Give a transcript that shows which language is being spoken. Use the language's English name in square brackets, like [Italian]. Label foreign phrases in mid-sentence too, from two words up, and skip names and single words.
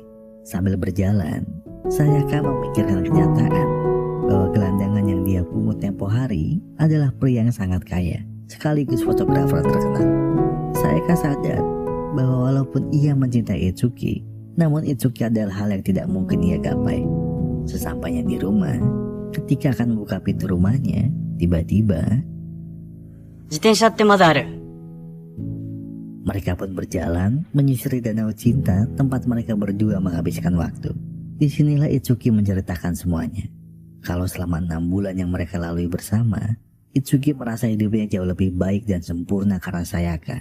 [Indonesian] Sambil berjalan, Sayaka memikirkan kenyataan bahwa gelandangan yang dia pungut tempo hari adalah pria yang sangat kaya, sekaligus fotografer terkenal. Sayaka sadar bahwa walaupun ia mencintai Itsuki, namun Itsuki adalah hal yang tidak mungkin ia gapai. Sesampainya di rumah, ketika akan membuka pintu rumahnya, tiba-tiba [Japanese] 自転車ってまだある。 [Indonesian] mereka pun berjalan menyusuri danau cinta tempat mereka berdua menghabiskan waktu. Disinilah Itsuki menceritakan semuanya. Kalau selama 6 bulan yang mereka lalui bersama, Itsuki merasa hidupnya jauh lebih baik dan sempurna karena Sayaka.